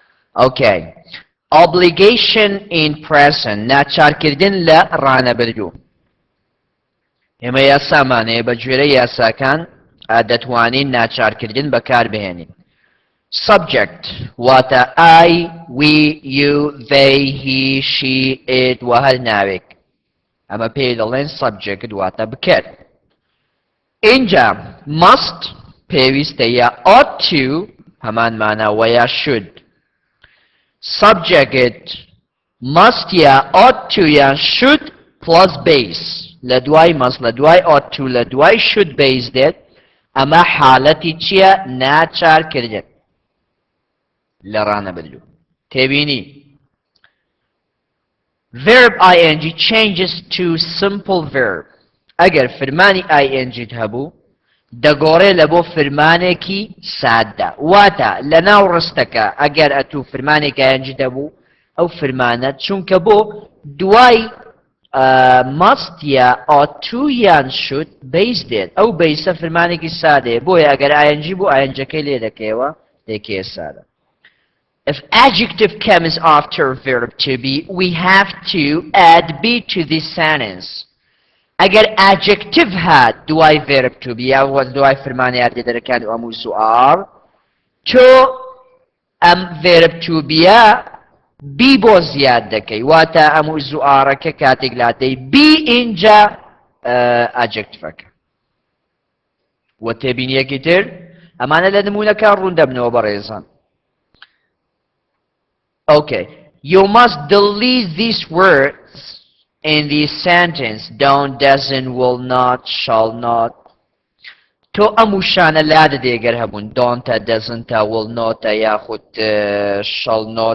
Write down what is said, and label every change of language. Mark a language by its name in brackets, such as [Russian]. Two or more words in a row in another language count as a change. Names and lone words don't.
[English] Okay. Obligation in present. [Central Kurdish] ناچارکردن لە ڕانەبردوو. ئێمە یاسامانەیە بە گوێرە یاساکان دەتوانین ناچارکردن بەکاربهێنین. Subject واتە [English] I, we, you, they, he, she, it [Central Kurdish] و هەر ناوێک. ئەمە پێی دەڵێن subject واتە بکرد. اینجا must پێویستە یا [English] ought to [Central Kurdish] هەمان ماناوە یا should. [English] Subject must یا ought to یا should plus base. [Central Kurdish] لە دوای must لە دوای [English] ought to [Central Kurdish] لە دوای [English] should base [Central Kurdish] دێت. ئەمە حالەتی چییە؟ ناچارکردن لە ڕانەبردوو. تێبینی؟ [English] Verb ing changes to simple verb. [Central Kurdish] ئەگەر فرمانی ing هەبوو دەگۆڕێ لە بۆ فرمانێکی سادە. واتە لە ناو ڕستەکە ئەگەر ئەتوو فرمانێک ing هەبوو ئەو فرمانە چونکە بۆ دوای must یا [English] ought to [Central Kurdish] یان [English] should base [Central Kurdish] دێت. ئەو بیسە فرمانێکی سادەیە. بۆیە ئەگەر ing بوو ingەکەی لێ دەکەیەوە دەکەیە سادە. [English] If adjective comes after verb to be, we have to add be to this sentence. [Central Kurdish] Agar adjective had دوای [English] verb to be [Central Kurdish] یا دوای فرمانی یاردێدەرەکانی ئەموز و are تۆ ئەم [English] verb to be be [Central Kurdish] بۆ زیاد دەکەی. واتە ئەموز و ئارەکە کاتێک لاتەی be اینجا adjectiveەکە. و تێبینیەکی تر ئەمانە لە نمونەکان ڕوون دەبنەوە بەڕێزان. [English] Okay, you must delete these words in the sentence. Don't, doesn't, will not, shall not. [Central Kurdish] تۆ ئەمانە لادە ئەگەر هەبوون. [English] Don't, doesn't, will not, yahut, shall not.